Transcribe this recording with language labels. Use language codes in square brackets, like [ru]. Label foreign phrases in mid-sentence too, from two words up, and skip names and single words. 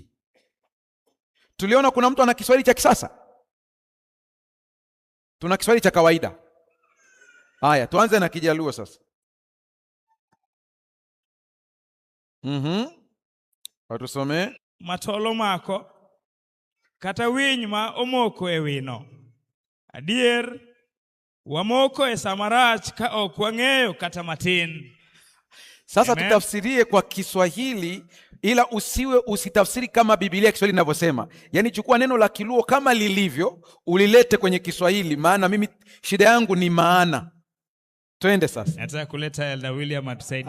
[sw] Tuliona kuna mtu ana Kiswahili cha kisasa. Tuna Kiswahili cha kawaida. Haya, tuanze na Kijaluo sasa. Watusomee. [luo] Matolo mako kata winy ma omoko e wino. Adier wamoko e samarach ka ok wang'eyo kata matin. [sw] Sasa Amen. Tutafsirie kwa Kiswahili, ila usitafsiri kama Biblia Kiswahili inavyosema. Yaani chukua neno la Kiluo kama lilivyo, ulilete kwenye Kiswahili, maana mimi shida yangu ni maana. Twende sasa. Nataka kuleta Elder William atusaidie